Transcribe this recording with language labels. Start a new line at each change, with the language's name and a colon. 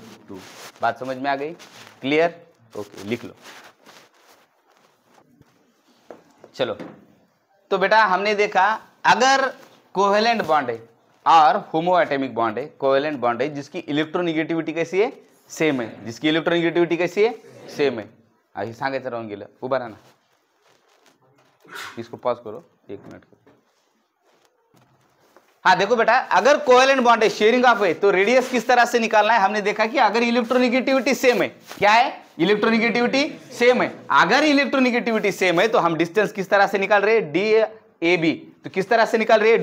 Hindi: 2। बात समझ में आ गई? क्लियर? ओके, लिख लो। चलो, तो बेटा हमने देखा अगर कोवेलेंट बॉन्ड है और होमोएटॉमिक बॉन्ड है, कोवेलेंट बॉन्ड है जिसकी इलेक्ट्रोनिगेटिविटी कैसी है? सेम है। जिसकी इलेक्ट्रोनिगेटिविटी कैसी है? सेम है।
Marathi: अभी सांगायचं राहून गेलं, उभा राहा ना,
Hindi: इसको पॉज करो 1 मिनट। हाँ देखो बेटा, अगर कोवेलेंट बॉन्ड है, शेयरिंग ऑफ है, तो रेडियस किस तरह से निकालना है? हमने देखा कि अगर इलेक्ट्रोनिगेटिविटी सेम है, क्या है? इलेक्ट्रोनिगेटिविटी सेम है। अगर इलेक्ट्रोनिगेटिविटी सेम है तो हम डिस्टेंस किस तरह से निकाल रहे हैं? D A B. तो किस तरह से निकाल रहे हैं?